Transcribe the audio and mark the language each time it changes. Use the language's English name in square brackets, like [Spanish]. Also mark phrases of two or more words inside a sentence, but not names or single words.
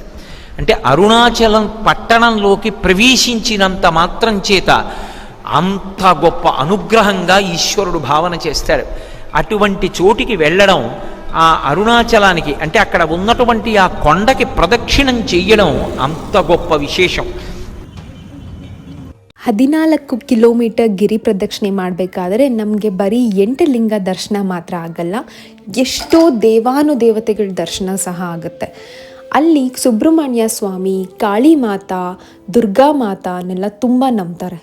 [Telugu] అంటే అరుణాచలం పట్టణంలోకి ప్రవేశించినంత మాత్రం చేత అంత గొప్ప అనుగ్రహంగా ఈశ్వరుడు భావన చేస్తాడు. అటువంటి చోటికి వెళ్ళడం, ఆ అరుణాచలానికి అంటే అక్కడ ఉన్నటువంటి ఆ కొండకి ప్రదక్షిణం చెయ్యడం అంత గొప్ప విశేషం. [Kannada] 14 ಕಿಲೋಮೀಟರ್ ಗಿರಿ ಪ್ರದಕ್ಷಿಣೆ ಮಾಡಬೇಕಾದ್ರೆ ನಮಗೆ ಬರೀ 8 ಲಿಂಗ ದರ್ಶನ ಮಾತ್ರ ಆಗಲ್ಲ, ಎಷ್ಟೋ ದೇವಾನುದೇವತೆಗಳ ದರ್ಶನ ಸಹ ಆಗುತ್ತೆ. ಅಲ್ಲಿ ಸುಬ್ರಹ್ಮಣ್ಯ ಸ್ವಾಮಿ, ಕಾಳಿ ಮಾತಾ, ದುರ್ಗಾ ಮಾತಾನೆಲ್ಲ ತುಂಬ ನಂಬ್ತಾರೆ.